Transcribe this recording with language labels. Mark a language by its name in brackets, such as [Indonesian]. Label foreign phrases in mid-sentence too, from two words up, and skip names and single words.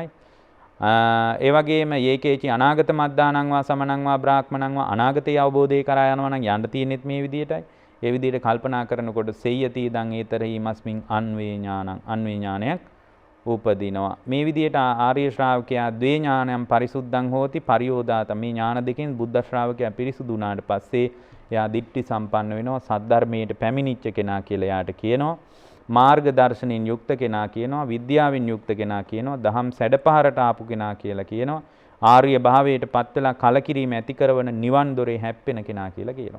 [Sinhala] ඒ වගේම [Pali] යේකේච අනාගත මද්ධානං වා සමනං වා බ්‍රාහ්මණං වා අනාගතේ [Sinhala] අවබෝධය කරා යනවා නම් යන්න තියෙනෙත් මේ විදිහටයි. ඒ විදිහට කල්පනා කරනකොට [Pali] සෙය්‍යති දං ඒතරහි මස්මින් අන්වේ [Sinhala] ඥානයක් උපදිනවා. මේ විදිහට ආර්ය ශ්‍රාවකයා [Pali] ද්වේ ඥානයන් පරිසුද්ධං හෝති පරියෝදාත. [Sinhala] මේ ඥාන දෙකෙන් බුද්ධ ශ්‍රාවකයා පිරිසුදු වුණාට පස්සේ එයා දිට්ඨි සම්පන්න වෙනවා. සද්ධර්මයට පැමිණිච්ච කෙනා කියලා එයාට කියනවා. මාර්ග දර්ශනෙන් යුක්ත කෙනා කියනවා. විද්‍යාවෙන් යුක්ත කෙනා කියනවා. දහම් සැඩපහරට ආපු කෙනා කියලා කියනවා. ආර්ය භාවයට පත් වෙලා කලකිරීම ඇති කරන නිවන් දොරේ හැප්පෙන කෙනා කියලා කියනවා.